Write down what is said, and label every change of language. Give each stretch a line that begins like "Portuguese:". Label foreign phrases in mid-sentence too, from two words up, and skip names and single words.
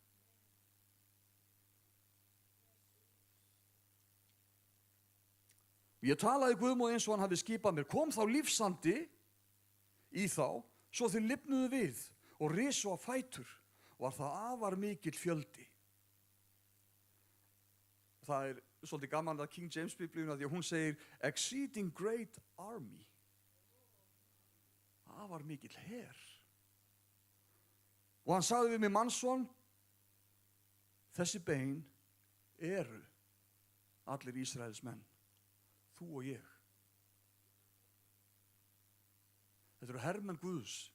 Icelandic: Ég talaði Guðmóð eins og hann hafi skipað mér. Kom þá lífsandi í þá, svo þeir lifnuðu við og risu á fætur. Var það afar mikill fjöldi. Það svolítið gaman að King James biblíuna því að hún segir
English: exceeding great army.
Icelandic: Afar mikill her. Og hann sagði við mig, mannsson, þessi bein eru allir Ísraels menn. Þú og ég. Þetta eru hermenn Guðs.